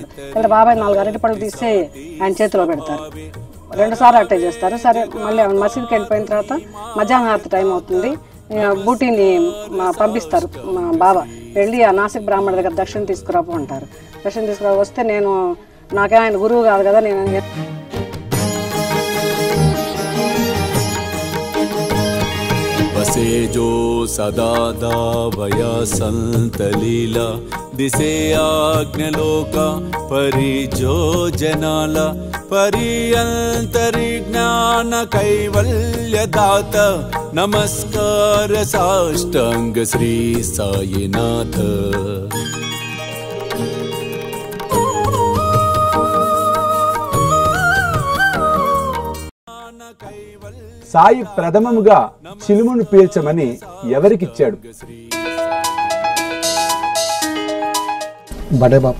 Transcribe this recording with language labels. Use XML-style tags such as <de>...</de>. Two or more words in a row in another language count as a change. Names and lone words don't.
<te>అంటే బాబాయ్ 4 అరటిపళ్ళు తీస్తే ఆయన చేతిలో పెడతారు. 2 సార్లు అట్టే చేస్తారు. సరే, మళ్ళీ మసీద్కి వెళ్ళిపోయిన తర్వాత మధ్యాహ్నం హారతి టైం అవుతుంది. బూటీని పంపిస్తారు. మా బాబా వెళ్ళి ఆ నాసిక్ బ్రాహ్మణ దగ్గర దక్షిణ తీసుకురాపు అంటారు. దక్షిణ తీసుకురా వస్తే నాకే ఆయన గురువు కాదు కదా, నేను</te> <mr>बसे जो सदा दावया संत लीला दिसे आज्ञलोका परि जो जनाला परि अंतरिज्ञान कैवल्य दात नमस्कार साष्टांग श्री साईनाथ.</mr> <te>సాయి ప్రథమముగా చిలుమును పీల్చమని ఎవరికిచ్చాడు? బడే బాబు.</te>